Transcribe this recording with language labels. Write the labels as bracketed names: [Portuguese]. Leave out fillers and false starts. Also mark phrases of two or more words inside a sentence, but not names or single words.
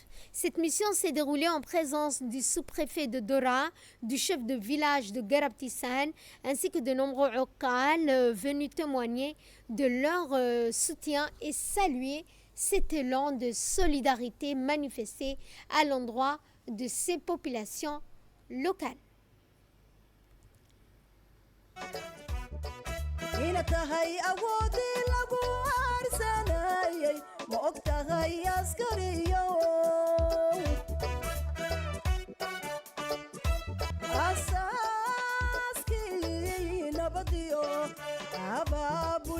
[French] Cette mission s'est déroulée en présence du sous-préfet de Dora, du chef de village de Garabtissane, ainsi que de nombreux Okkal venus témoigner de leur soutien et saluer cet élan de solidarité manifesté à l'endroit de ces populations locales. [Somali] ina tahay awoodii lagu aarsanayay ma og tahay askariyo asaaskii nabadiyo